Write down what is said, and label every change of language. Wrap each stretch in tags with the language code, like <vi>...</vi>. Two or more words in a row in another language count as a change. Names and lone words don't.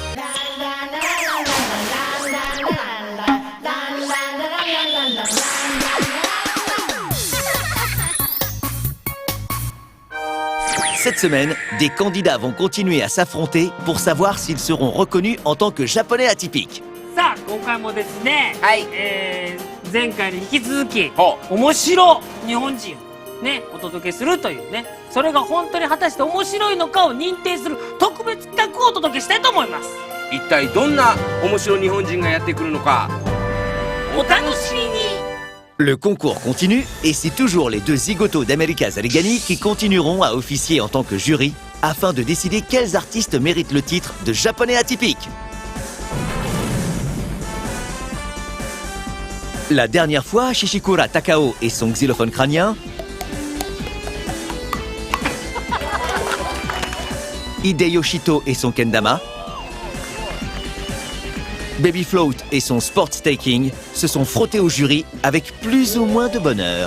<fr>Cette semaine, des candidats vont continuer à s'affronter pour savoir s'ils seront reconnus en tant que Japonais atypiques.</fr> <ja>さあ今回もですね、はい前回に引き続きほ面白日本人をねお届けするというね、それが本当に果たして面白いのかを認定する特別企画をお届けしたいと思います。一体どんな面白い日本人がやってくるのかお楽しみに。</ja> <fr>Le concours continue et c'est toujours les deux zigotos d'America Zalegani qui continueront à officier en tant que jury afin de décider quels artistes méritent le titre de Japonais atypique. La dernière fois, Shishikura Takao et son xylophone crânien, Hideyoshito et son kendama, Baby Float et son</fr> <en>sport staking</en> <fr>se sont frottés au jury avec plus ou moins de bonheur.</fr>